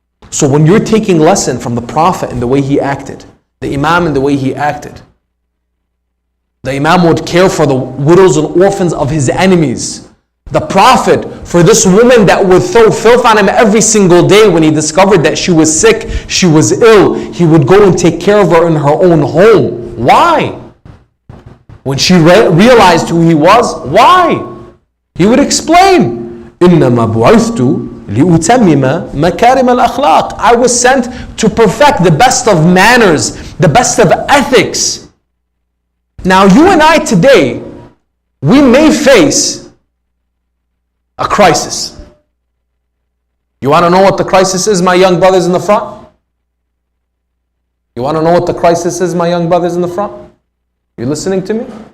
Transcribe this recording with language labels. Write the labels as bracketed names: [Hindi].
[English] So when you're taking lesson from the Prophet and the way he acted, the Imam and the way he acted, the Imam would care for the widows and orphans of his enemies. The Prophet, for this woman that would throw filth on him every single day when he discovered that she was sick, she was ill, he would go and take care of her in her own home. Why? When she realized who he was, why? He would explain, [Arabic] إِنَّمَا بُعِثْتُ لِأُتَمِّمَ مَكَارِمَ الْأَخْلَاقِ. [English] I was sent to perfect the best of manners, the best of ethics. Now you and I today, we may face a crisis. You want to know what the crisis is, my young brothers in the front? You want to know what the crisis is, my young brothers in the front? You listening to me?